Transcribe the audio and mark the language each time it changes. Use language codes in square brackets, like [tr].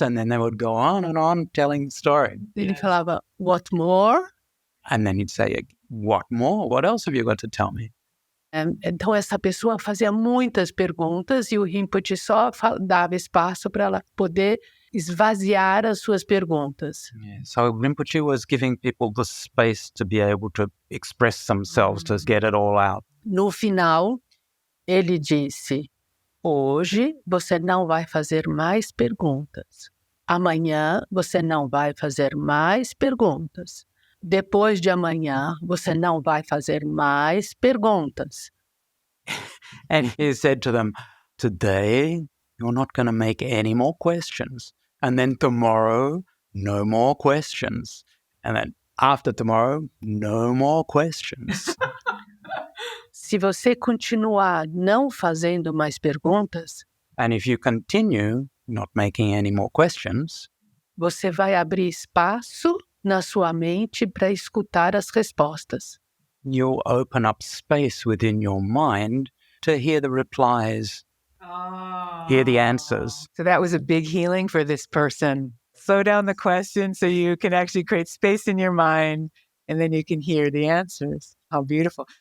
[en] And then they would go on and on telling the story. [pt] Ele falava, [en] what more? And then he'd say, what more? What else have you got to tell me? [pt] Então, essa pessoa fazia muitas perguntas e o Rinpoche só dava espaço para ela poder esvaziar as suas perguntas. [en] Yeah. So Rinpoche was giving people the space to be able to express themselves, to get it all out. [pt] No final, ele disse, hoje você não vai fazer mais perguntas. Amanhã você não vai fazer mais perguntas. Depois de amanhã, você não vai fazer mais perguntas. [en] And he said to them, today, you're not going to make any more questions. And then tomorrow, no more questions. And then after tomorrow, no more questions. [pt] Se você continuar não fazendo mais perguntas, [en] And if you continue not making any more questions, [pt] você vai abrir espaço na sua mente para escutar as respostas. [en] you'll open up space within your mind to hear the replies, hear the answers. So that was a big healing for this person. Slow down the question so you can actually create space in your mind and then you can hear the answers. How beautiful.